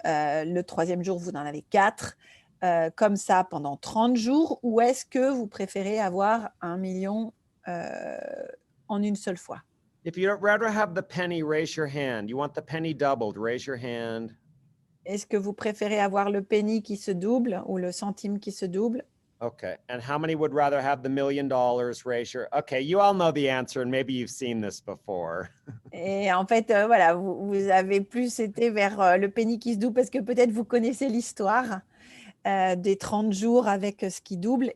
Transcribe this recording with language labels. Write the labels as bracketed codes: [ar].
[fr] Le troisième jour, vous en avez 4. Comme ça pendant 30 jours. Ou est-ce que vous préférez avoir 1 million en une seule fois? [en] If you'd rather have the penny, raise your hand. You want the penny doubled, raise your hand. [fr] Est-ce que vous préférez avoir le penny qui se double ou le centime qui se double? [en] Okay. And how many would rather have the $1 million? Raise your… Okay, you all know the answer and maybe you've seen this before. [fr] Et en fait, voilà, vous avez plus été vers le penny qui se double parce que peut-être vous connaissez l'histoire des 30 jours avec ce qui double.